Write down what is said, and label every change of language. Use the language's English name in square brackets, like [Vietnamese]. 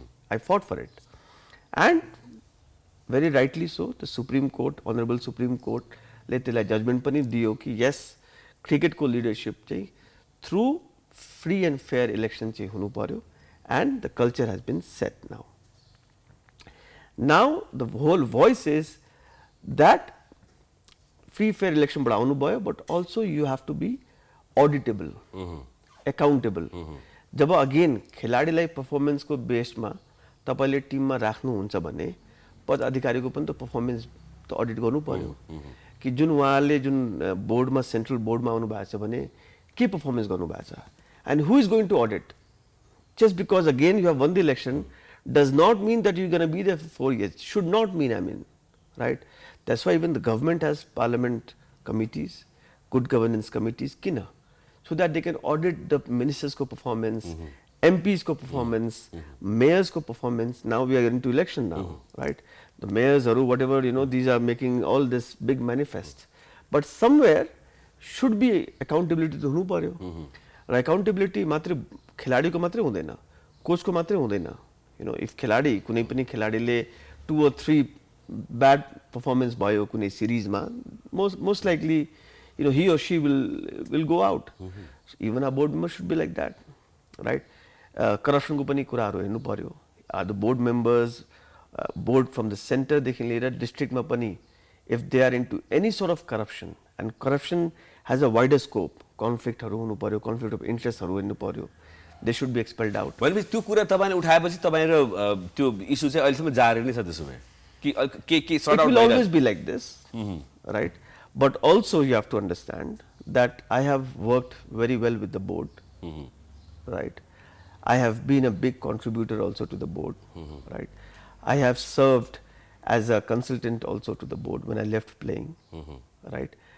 [English] I fought for it, and very rightly so, the Supreme Court, Honorable Supreme Court, [Nepali] ले त्यसलाई [English] judgment [Nepali] पनि दियो कि [English] yes, cricket को leadership चाहिँ through free and fair election [Nepali] चाहिँ हुनु पर्यो, [English] and the culture has been set now. Now the whole voice is that free fair election [Nepali] बढाउनु भयो, [English] but also you have to be auditable, accountable. [Nepali] Job again खेलाडीलाई performance को बेसमा मा तपाईले टिममा राख्नुहुन्छ भने पद अधिकारीको पनि त performance त audit गर्नु पर्यो कि जुन उहाँले जुन बोर्डमा सेन्ट्रल बोर्डमा आउनु भएको छ भने के performance गर्नु भएको छ, [English] and who is going to audit? Just because again you have won the election does not mean that you are going to be there for 4 years. Should not mean, I mean, right? That's why even the government has parliament committees, good governance committees, kina, so that they can audit the ministers' performance, MPs' performance, mayors' performance. Now we are into election now, right? The mayors or whatever, you know, these are making all this big manifest. But somewhere should be accountability to [Nepali] हुनु पर्यो. र accountability मात्र खिलाडीको मात्रै हुँदैन, कोचको मात्रै हुँदैन. [English] You know, if खिलाडी [Nepali] कुनै पनि खिलाडीले [English] 2 or 3 bad performance [Nepali] भयो कुनै [English] series मा, most likely, you know, he or she will go out. So even our board members should be like that, right? [Nepali] Corruption को पनि कुराहरु हेर्नु पर्यो. [English] The board members, board from the center [Nepali] देखि लिएर [English] district [Nepali] मा पनि, [English] if they are into any sort of corruption, and corruption has a wider scope, conflict [Nepali] हरु हुनु पर्यो, [English] conflict of interest [Nepali] हरु हेर्नु पर्यो, [English] they should be expelled out. [Nepali] भनेपछि त्यो कुरा तपाईले उठाएपछि तपाईहरु त्यो इशु चाहिँ अहिलेसम्म जारी नै छ त्यसो भए कि के सort out [English] it will always be like this, right? But also you have to understand that I have worked very well with the board, right? I have been a big contributor also to the board, right? I have served as a consultant also to the board when I left playing, right?